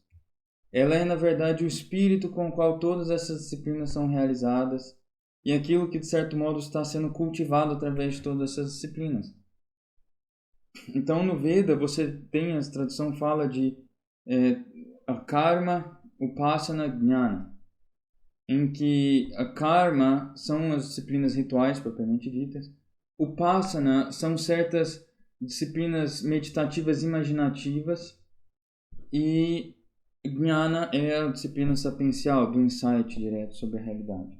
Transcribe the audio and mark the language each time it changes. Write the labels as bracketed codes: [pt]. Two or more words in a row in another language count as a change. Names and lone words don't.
[pt] Ela é, na verdade, o espírito com o qual todas essas disciplinas são realizadas e aquilo que, de certo modo, está sendo cultivado através de todas essas disciplinas. Então, no Veda, você tem, a tradução fala de a karma, upasana, jnana, em que a karma são as disciplinas rituais propriamente ditas, upasana são certas disciplinas meditativas imaginativas e jnana é a disciplina sapiencial, do insight direto sobre a realidade.